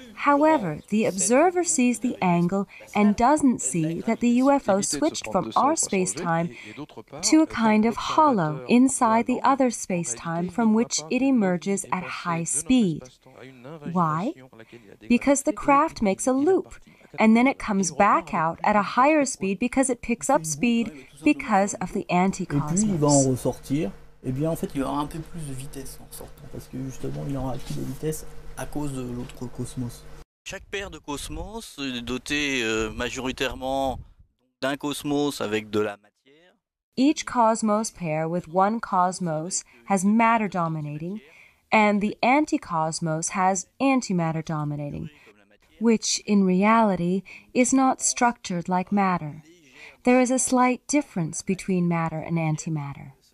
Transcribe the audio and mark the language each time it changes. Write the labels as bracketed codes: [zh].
[en] However, the observer sees the angle and doesn't see that the UFO switched from our space-time to a kind of hollow inside the other space-time from which it emerges at high speed. Why? Because the craft makes a loop, and then it comes back out at a higher speed because it picks up speed because of the anticosmos. [fr] Eh bien, en fait, il y aura un peu plus de vitesse en sortant, parce que justement, il aura acquis de vitesse à cause de l'autre cosmos. Chaque paire de cosmos est dotée majoritairement d'un cosmos avec de la matière. [en] Each cosmos pair with one cosmos has matter dominating, and the anticosmos has antimatter dominating, which in reality is not structured like matter. There is a slight difference between matter and antimatter.